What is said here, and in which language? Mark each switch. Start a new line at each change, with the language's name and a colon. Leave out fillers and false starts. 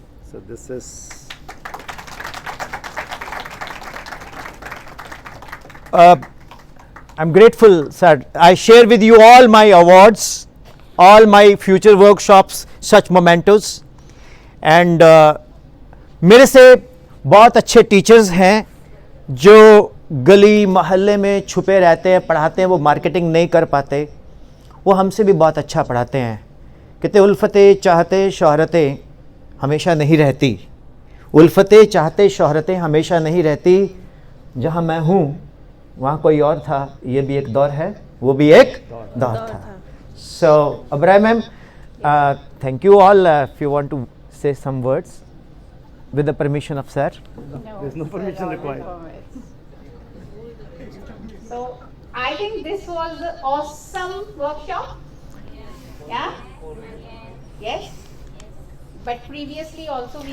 English: So this is I'm grateful, sir. I share with you all my awards, all my future workshops, such mementos.
Hindi: And मेरे से बहुत अच्छे teachers हैं जो गली मोहल्ले में छुपे रहते हैं, पढ़ाते हैं, वो मार्केटिंग नहीं कर पाते, वो हमसे भी बहुत अच्छा पढ़ाते हैं. कहते उल्फतें चाहते शोहरतें हमेशा नहीं रहती, उल्फतें चाहते शोहरतें हमेशा नहीं रहती, जहाँ मैं हूँ वहाँ कोई और था, ये भी एक दौर है, वो भी एक दौर था.
English: So Abraham ma'am, thank you all. If you want to say some words with the permission of sir. There's no permission required. So I think this was an awesome workshop. Yeah? Yes? But previously also we